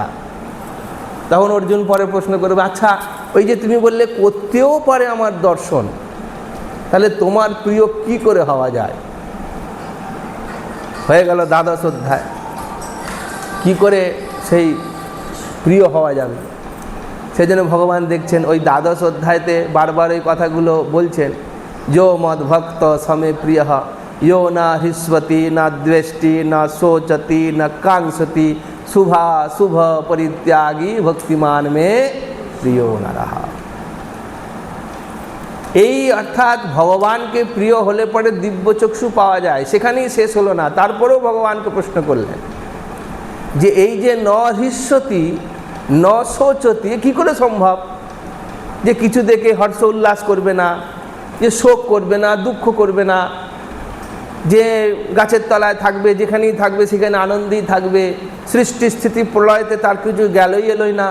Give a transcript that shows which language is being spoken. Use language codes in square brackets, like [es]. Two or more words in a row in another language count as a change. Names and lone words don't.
[bn] তখন অর্জুন পরে প্রশ্ন করবে, আচ্ছা ওই যে তুমি বললে করতেও পারে আমার দর্শন, তাহলে তোমার প্রিয় কি করে হওয়া যায়? হয়ে গেল দ্বাদশ অধ্যায়। কি করে সেই প্রিয় হওয়া যাবে? সেজন্য ভগবান দেখছেন ওই দ্বাদশ অধ্যায়তে বারবার ওই কথাগুলো বলছেন। [sa] यो मद् भक्त समे प्रिय यो न हृष्वति न द्वेष्टि न शोचति न कांक्षति शुभा शुभ परित्यागी भक्तिमान में प्रियो न रहा। [bn] এই অর্থাৎ ভগবানকে প্রিয় হলে পরে দিব্য চক্ষু পাওয়া যায়, সেখানেই শেষ হলো না। তারপরেও ভগবানকে প্রশ্ন করলেন যে এই যে [sa] न हृष्यति न शोचति, [bn] কী করে সম্ভব যে কিছু দেখে হর্ষ উল্লাস করবে না, যে শোক করবে না, দুঃখ করবে না, যে গাছের তলায় থাকবে, যেখানেই থাকবে সেখানে আনন্দেই থাকবে, সৃষ্টি স্থিতি প্রলয়তে তার কিছু গেলই এলোই না?